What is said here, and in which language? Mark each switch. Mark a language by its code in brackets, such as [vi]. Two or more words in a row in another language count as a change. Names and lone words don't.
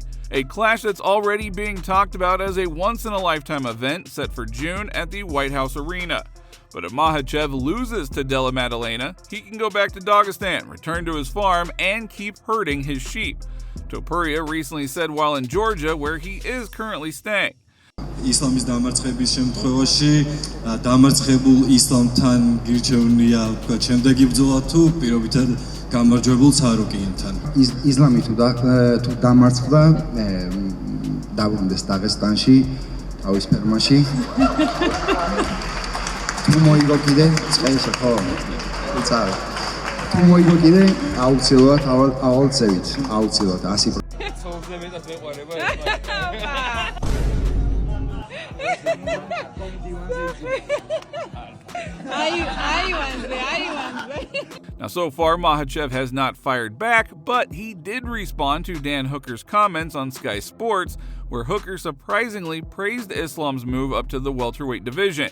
[en] A clash that's already being talked about as a once-in-a-lifetime event set for June at the White House Arena. But if Makhachev loses to Della Maddalena, he can go back to Dagestan, return to his farm, and keep herding his sheep. Topuria recently said while in Georgia, where he is currently staying. [ka] ისლამის დამარცხების შემთხვევაში დამარცხებულ ისლამთან გირჩევნია თქვა შემდეგი ბრძოლა თუ პირობითად გამარჯვებულ Serukianთან. ისლამი თუ დამარცხდა დაბრუნდეს დაღესტანში, თავის ფერმაში. თუ მოიგო კიდე წყალსა ხო? წავა. თუ მოიგო კიდე აუცილებლად ავალწევით, აუცილებლად 100%. [en] Now, so far, Makhachev has not fired back, but he did respond to Dan Hooker's comments on Sky Sports, where Hooker surprisingly praised Islam's move up to the welterweight division.